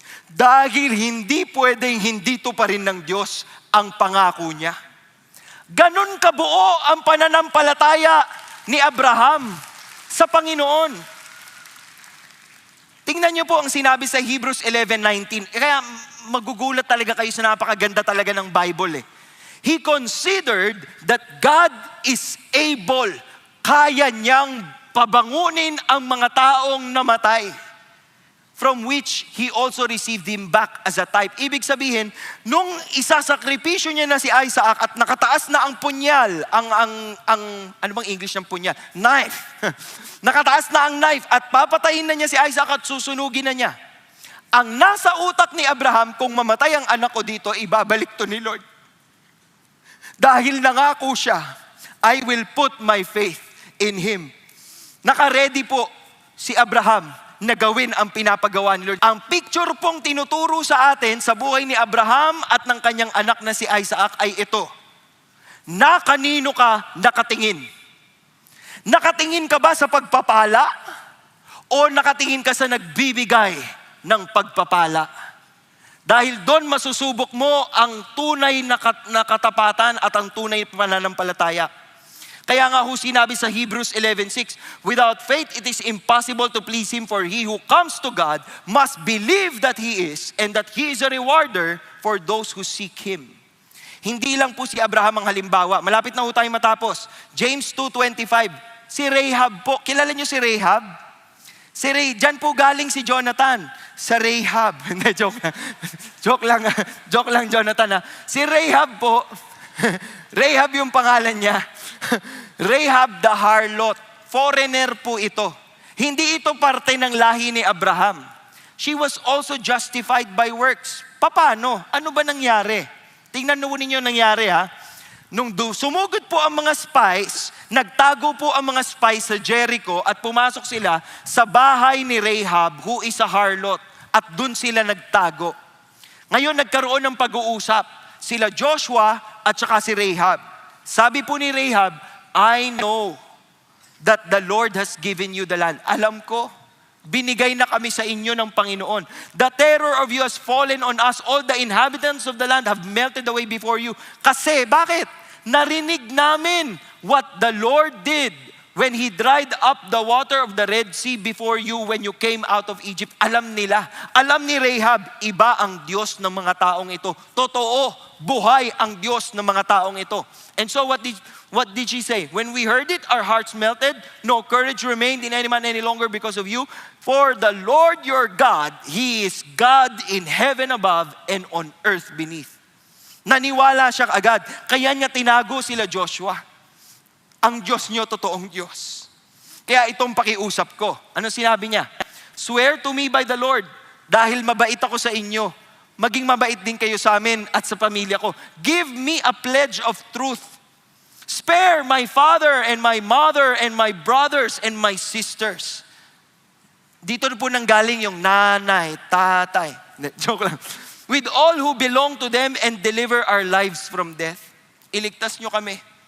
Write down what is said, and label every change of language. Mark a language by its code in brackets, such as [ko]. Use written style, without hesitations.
[tl] Dahil hindi pwedeng hindi to pa rin ng Diyos ang pangako niya. Ganon kabuo ang pananampalataya ni Abraham sa Panginoon. Tingnan niyo po ang sinabi sa Hebrews 11:19. Kaya magugulat talaga kayo sa napakaganda talaga ng Bible. [en] He considered that God is able, [tl] kaya niyang pabangunin ang mga taong namatay, [en] from which he also received him back as a type. [tl] Ibig sabihin, nung isasakripisyo niya na si Isaac at nakataas na ang punyal, ano bang English ng punyal? Knife. Nakataas na ang knife at papatayin na niya si Isaac at susunugin na niya. Ang nasa utak ni Abraham, kung mamatay ang anak ko dito, ibabalik to ni Lord. Dahil nangako siya, [en] I will put my faith in him. [tl] Nakaredy po si Abraham na gawin ang pinapagawa ni Lord. Ang picture pong tinuturo sa atin sa buhay ni Abraham at ng kanyang anak na si Isaac ay ito. Na kanino ka nakatingin? Nakatingin ka ba sa pagpapala? O nakatingin ka sa nagbibigay ng pagpapala? Dahil doon masusubok mo ang tunay na katapatan at ang tunay na pananampalataya. [en] Kaya nga ho sinabi sa Hebrews 11:6, without faith it is impossible to please Him, for he who comes to God must believe that He is, and that He is a rewarder for those who seek Him. [tl] Hindi lang po si Abraham ang halimbawa. Malapit na ho tayo matapos. James 2:25, si Rahab po. Kilala niyo si Rahab? Diyan po galing si Jonathan. Sa Rahab. Hindi, joke lang. Joke lang, Jonathan. Si Rahab po, Rahab yung pangalan niya. [en] Rahab the harlot. Foreigner [tl] po ito. Hindi ito parte ng lahi ni Abraham. [en] She was also justified by works. [tl] Paano? Ano ba nangyari? Tingnan mo ninyo nangyari ha. Nung sumugod po ang mga spies, nagtago po ang mga spies sa Jericho at pumasok sila sa bahay ni Rahab [en] who is a harlot. [tl] At dun sila nagtago. Ngayon nagkaroon ng pag-uusap. Sila Joshua at saka si Rahab. Sabi po ni Rahab, [en] I know that the Lord has given you the land. [tl] Alam ko, binigay na kami sa inyo ng Panginoon. [en] The terror of you has fallen on us. All the inhabitants of the land have melted away before you. [tl] Kasi, bakit? Narinig namin [en] what the Lord did when He dried up the water of the Red Sea before you when you came out of Egypt. [tl] Alam nila. Alam ni Rahab, iba ang Diyos ng mga taong ito. Totoo, buhay ang Diyos ng mga taong ito. [en] And so what did she say? When we heard it, our hearts melted. No courage remained in any man any longer because of you. For the Lord your God, He is God in heaven above and on earth beneath. [tl] Naniwala siya agad. Kaya niya tinago sila Joshua. Ang Diyos niyo, totoong Diyos. Kaya itong pakiusap ko. Ano sinabi niya? [en] Swear to me by the Lord, [tl] dahil mabait ako sa inyo. Maging mabait din kayo sa amin at sa pamilya ko. [en] Give me a pledge of truth. Spare my father and my mother and my brothers and my sisters. [tl] Dito po nanggaling yung nanay, tatay. Joke lang. [en] With all who belong to them and deliver our lives from death. [tl] Iligtas nyo kami.